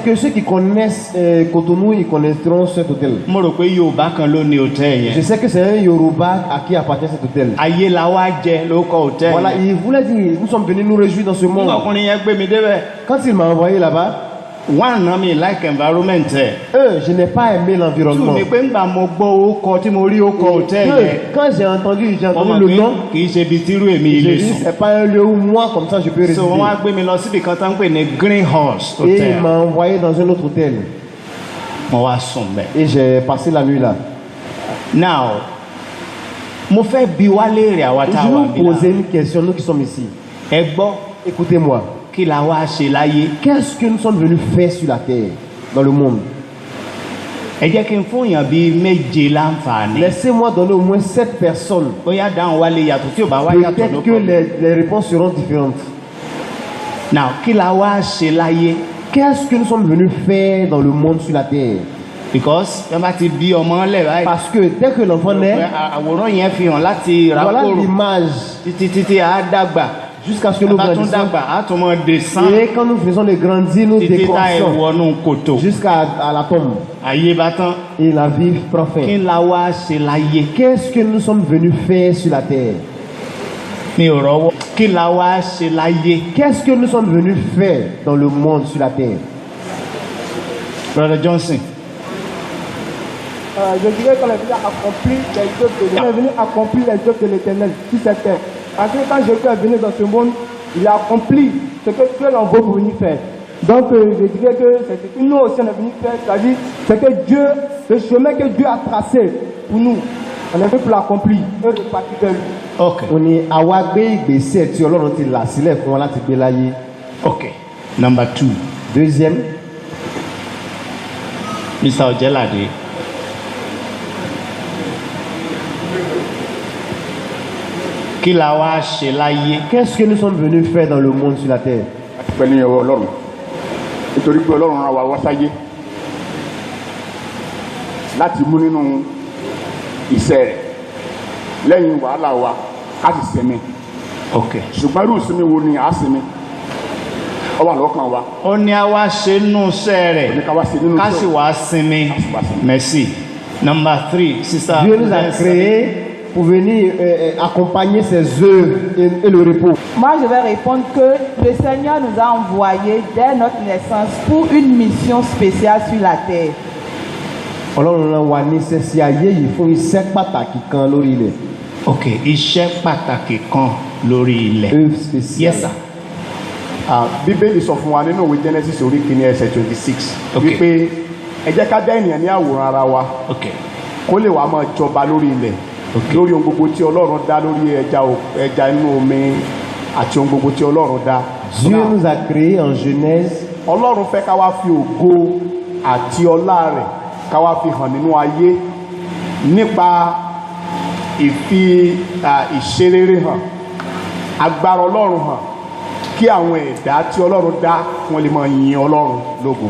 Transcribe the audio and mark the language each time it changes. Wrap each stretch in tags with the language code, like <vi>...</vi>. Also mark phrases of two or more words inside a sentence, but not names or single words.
<fr>C'est que ceux qui connaissent Cotonou, ils connaîtront cet hôtel.</fr> <yo>Mo rò pé Yorùbá kan ló ní hòtẹ́ẹ̀ yẹn.</yo> <fr>Je sais que c'est un Yoruba à qui appartient cet hôtel.</fr> <yo>Ayélawájẹ ló kọ hòtẹ́ẹ̀ yẹn.</yo> <fr>Voilà, il voulait dire, nous sommes venus nous réjouir dans ce monde.</fr> <yo>Ọkùnrin yẹn gbé mi débẹ̀.</yo> <fr>Quand il m'a envoyé là-bas,</fr> <yo>one na mi</yo> <en>like environment</en> <yo>ẹ̀.</yo> <fr>Je n'ai pas aimé l'environnement.</fr> <yo>Two ni pé ńgbà mo gbọ́ orúkọ tí mo rí orúkọ hòtẹ́ẹ̀ yẹn.</yo> <fr>Quand j'ai entendu</fr> <yo>Mo</yo> <fr>le nom,</fr> <yo>kì í ṣe ibi tírú èmi</yo> <fr>j'ai</fr> <yo>ilé</yo> <fr>dit,</fr> <yo>sùn.</yo> <fr>c'est pas un lieu où moi, comme ça, je peux résider.</fr> <yo>So wọ́n á gbé mi lọ síbi kan tó ń pè ní Green Horse</yo> <fr>Et il Hotel. m'a envoyé dans un autre hôtel.</fr> <yo>Mo wá sùn bẹ̀.</yo> <fr>Et j'ai passé la nuit là.</fr> <yo>Now mo fẹ́ bi wá léèrè àwa tá a</yo> <fr>Je</fr> <yo>wà</yo> <fr>vais</fr> <yo>bí</yo> <fr>vous poser</fr> <yo>la.</yo> <fr>une question, nous qui sommes ici.</fr> <yo>Ẹ gbọ́</yo> <fr>Écoutez-moi.</fr> <yo>kí la wá ṣe láyé.</yo> <fr>Qu'est-ce que nous sommes venus faire sur la terre, dans le monde?</fr> <yo>Ẹ jẹ́ kí n fún èèyàn bíi méje láǹfààní.</yo> <fr>Laissez-moi donner au moins 7 personnes.</fr> <yo>Bóyá dáhùn wá lè yàtọ̀ tí ò bá wá yàtọ̀</yo> <fr>Peut-être</fr> <yo>ló</yo> <fr>que</fr> <yo>kọ́.</yo> <fr>les réponses seront différentes.</fr> <yo>Now kí la wá ṣe láyé.</yo> <fr>Qu'est-ce que nous sommes venus faire dans le monde sur la terre?</fr> <yo>Because wọ́n bá ti bí ọmọ lẹ̀ báyìí.</yo> <fr>Parce que dès que l'enfant naît,</fr> <yo>Àwòrán yẹn fi hàn láti</yo> <fr>voilà</fr> <yo>ràkòrò</yo> <fr>l'image</fr> <yo>títí á dàgbà.</yo> <fr>jusqu'à ce que nous</fr> <yo>Bá tún</yo> <fr>grandissons.</fr> <yo>dàgbà á tún mọ descend</yo> <fr>Et quand nous faisons de grandir, nous</fr> <yo>títí tá ẹ</yo> <fr>décroissons</fr> <yo>wọnú kòtò.</yo> <fr>jusqu'à la tombe.</fr> <yo>Ayé bá tán.</yo> <fr>Et la vie prend fin.</fr> <yo>Kí la wá ṣe láyé.</yo> <fr>Qu'est-ce que nous sommes venus faire sur la terre?</fr> <yo>Mi ò rọ́wọ́. Kí la wá ṣe láyé.</yo> <fr>Qu'est-ce que nous sommes venus faire dans le monde sur la terre? Brother Johnson. Je dirais qu'on est venu accomplir les œuvres de l'Éternel. On est venu accomplir les œuvres de l'Éternel sur cette terre. Parce que quand Jésus est venu dans ce monde, il a accompli ce que Dieu l'envoie pour venir faire. Donc je dirais que c'est ce que nous aussi on est venu faire, c'est-à-dire c'est que Dieu, le chemin que Dieu a tracé pour nous, on est venu pour l'accomplir et repartir vers lui. Ok.</fr> <yo>On ní àwa gbé ìgbésẹ̀ tí Ọlọ́run ti là sílẹ̀ fún wa láti gbé láyé.</yo> <en>Ok. Number 2.</en> <fr>Deuxième,</fr> <yo>Mr. Ojelade. Kí la wá ṣe láyé.</yo> <fr>qu'est-ce que nous sommes venus faire dans le monde sur la terre?</fr> <yo>pẹ̀lú ìyẹ̀wò ọlọ́run nítorí pé ọlọ́run rán wa wá sáyé láti mú nínú iṣẹ́ rẹ̀ lẹ́yìn wàhálà wa ká sì sinmi Ok. ṣùgbọ́n irú ìsinmi wo ni à á sinmi ó wà lọ́kàn wa Ó ní a wá ṣe nínú iṣẹ́ rẹ̀. ní ká wá sí nínú Ká sì iṣẹ́ wá sinmi. wá sinmi.</yo> <fr>Merci.</fr> <en>Number 3. Sister.</en> <fr>Dieu nous a créés pour venir accompagner ses œuvres et le repos. Moi, je vais répondre que le Seigneur nous a envoyés dès notre naissance pour une mission spéciale sur la terre.</fr> <yo>Ọlọ́run rán wa níṣẹ́ sí ayé yìí fún iṣẹ́ pàtàkì kan lórí ilẹ̀. Ok. Iṣẹ́ pàtàkì kan lórí ilẹ̀.</yo> <fr>œuvre spéciale.</fr> <en>Yes sir.</en> <yo>Bíbélì sọ fún wa nínú ìwé Genesis orí kìíní ẹsẹ̀ 26 Okay. wípé ẹ jẹ́ ká dá ènìyàn ní àwòrán ara wa Okay. kó lè wá máa jọba lórí ilẹ̀ lórí ohun gbogbo tí Ọlọ́run dá, lórí ẹja inú omi àti ohun gbogbo tí Ọlọ́run dá.</yo> <fr>Dieu nous a créés en Genèse.</fr> <yo>Ọlọ́run fẹ́ ká wá fi ògo àti ọlá rẹ̀ ká wá fi hàn nínú ayé nípa ìfi ìṣerere hàn, agbára Ọlọ́run hàn, kí àwọn ẹ̀dá tí Ọlọ́run dá wọ́n lè máa yin Ọlọ́run lógo.</yo>